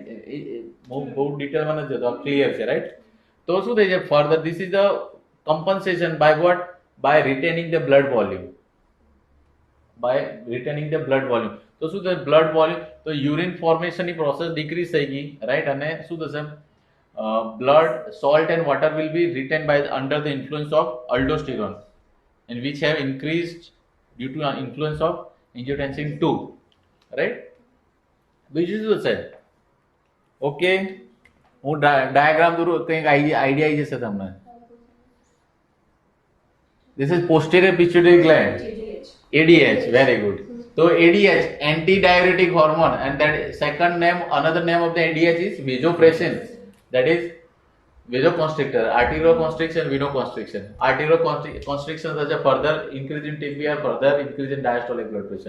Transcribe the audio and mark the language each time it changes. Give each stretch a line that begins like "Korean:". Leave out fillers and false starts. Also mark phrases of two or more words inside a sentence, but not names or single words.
Gujarati: બહુ ડિટેલમાં નથી જતો, ક્લિયર છે, રાઈટ. તો શું થાય છે?
English: further this is the compensation by what? by retaining the blood volume.
Gujarati: તો શું થશે?
English: blood volume,
Gujarati: તો
English: urine formationની process decrease
Gujarati: થઈ ગઈ, રાઈટ. અને શું થશે?
English: blood, salt and water will be retained by under the influence of aldosterone, and which have increased due to influence of angiotensin 2, right.
Gujarati: બીજું શું છે? ઓકે, હું ડાયાગ્રામ દોરું, કંઈક આઈડિયા આવી જશે તમને.
English: This is posterior pituitary gland. ADH. ADH, very good. So ADH, antidiuretic hormone, and that second name, another name of the ADH is vasopressin. That is vasoconstrictor, arterioconstriction, venoconstriction. Arterioconstriction such a further increase in TPR, further increase in diastolic blood pressure.